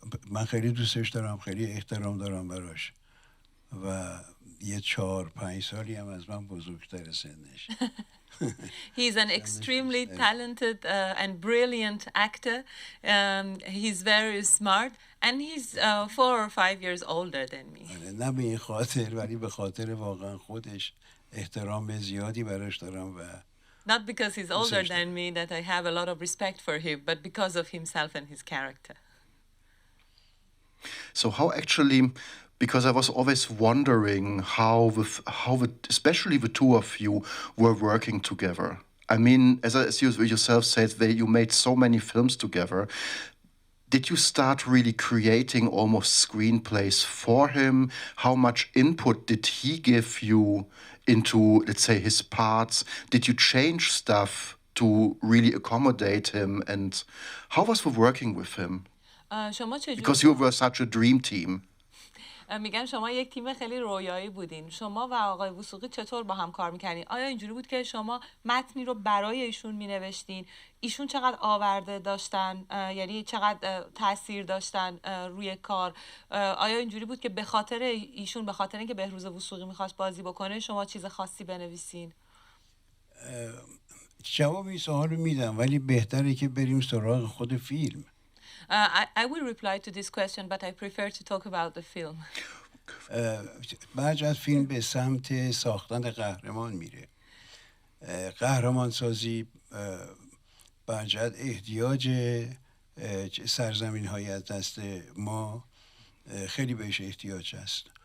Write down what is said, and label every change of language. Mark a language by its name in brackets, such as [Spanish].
[Persian] من خیلی دوستش دارم، خیلی احترام دارم براش و یه 4-5 سالی هم از من بزرگتر سنش. [English] He's an extremely talented and brilliant actor. He's very smart, and he's 4 or 5 years older than me. [Persian] نه به این خاطر، ولی به خاطر واقعا خودش احترام زیادی براش دارم و [English] Not because he's older than me that I have a lot of respect for him, but because of himself and his character. So how actually, because I was always wondering how especially the two of you were working together. I mean, as you yourself said, you made so many films together. Did you start really creating almost screenplays for him? How much input did he give you into, let's say, his parts? Did you change stuff to really accommodate him? And how was the working with him? Because you were such a dream team. [Persian] میگم شما یک تیم خیلی رویایی بودین. شما و آقای وثوقی چطور با هم کار میکنین؟ آیا اینجوری بود که شما متنی رو برای ایشون مینوشتین؟ ایشون چقدر آورده داشتن؟ یعنی چقدر تاثیر داشتن روی کار؟ آیا اینجوری بود که به خاطر ایشون، به خاطر اینکه بهروز وثوقی میخواست بازی بکنه، شما چیز خاصی بنویسین؟ جواب این سوال رو میدم، ولی بهتره که بریم سراغ خود فیلم. [English] I will reply to this question, but I prefer to talk about the film. [Persian] بعد از فیلم به سمت ساختن قهرمان میره. قهرمان سازی برجت احتیاج سرزمین های از دست ما خیلی بهش احتیاج هست.